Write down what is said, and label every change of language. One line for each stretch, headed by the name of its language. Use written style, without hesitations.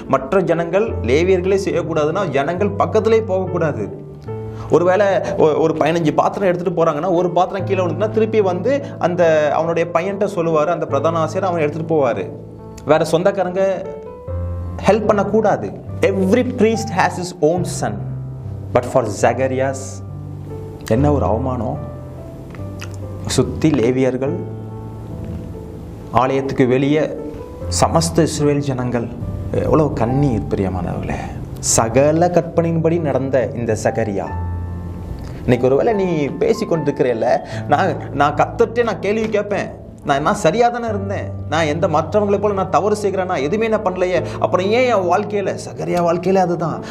Tamil: மற்ற ஜனங்கள் லேவியர்களே செய்யக்கூடாதுன்னா ஜனங்கள் பக்கத்திலே போகக்கூடாது. ஒருவேளை ஒரு 15 பாத்திரம் எடுத்துகிட்டு போகிறாங்கன்னா ஒரு பாத்திரம் கீழே விழுந்துன்னா திருப்பி அந்த அவனுடைய பையன்கிட்ட சொல்லுவார், அந்த பிரதான ஆசிரியர் அவன் எடுத்துகிட்டு போவார். வேற சொந்தக்காரங்க ஹெல்ப் பண்ணக்கூடாது.
English: every priest has his own son, but for Zacharias
Tamil: என்ன ஒரு அவமானம்! சுத்தி லேவியர்கள், ஆலயத்துக்கு வெளியே சமஸ்த இஸ்ரவேல் ஜனங்கள், எவ்வளோ கண்ணீர் பிரியமானவர்களே! சகல கற்பனையின்படி நடந்த இந்த சகரியா, இன்னைக்கு ஒருவேளை நீ பேசிக்கொண்டிருக்கிறேல்ல, நான் கத்துட்டே நான் கேள்வி கேட்பேன், நான் சரியாக தானே இருந்தேன், நான் எந்த மற்றவங்களை போல நான் தவறு செய்கிறேன்னா, எதுவுமே நான் பண்ணலையே, அப்புறம் ஏன் என் வாழ்க்கையில் சகரியா வாழ்க்கையில் அதுதான்.